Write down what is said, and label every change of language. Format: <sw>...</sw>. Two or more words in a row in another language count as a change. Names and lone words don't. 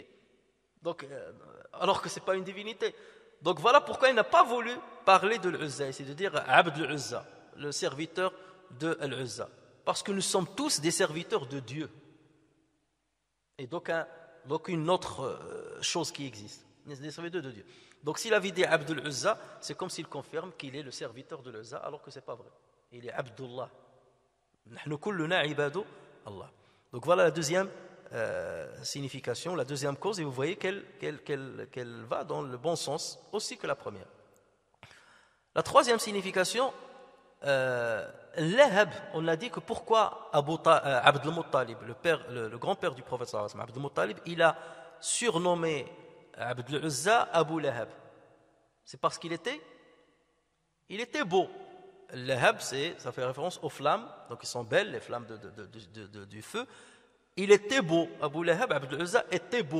<fr>Donc, alors que ce n'est pas une divinité. Donc voilà pourquoi il n'a pas voulu parler de l'Uzza, c'est de dire Abd l'Uzza, le serviteur de l'Uzza. Parce que nous sommes tous des serviteurs de Dieu. Et donc une autre chose qui existe, des serviteurs de Dieu. Donc s'il avait dit Abd l'Uzza, c'est comme s'il confirme qu'il est le serviteur de l'Uzza, alors que ce n'est pas vrai. Il est Abdullah.</fr> <ar>نحن كلنا عباد الله.</ar> <fr>Donc voilà la deuxième signification, la deuxième cause, et vous voyez qu'elle va dans le bon sens aussi que la première. La troisième signification, Lahab, on a dit que pourquoi Abd al-Muttalib, le grand-père du prophète</fr> <ar>صلى الله عليه وسلم,</ar> <fr>Abd al-Muttalib, il a surnommé Abd al-Uzza Abu Lahab. C'est parce qu'il était beau. Lahab, ça fait référence aux flammes, donc ils sont belles, les flammes du feu. Il était beau, Abu Lahab, Abd al-Uzza était beau.</fr>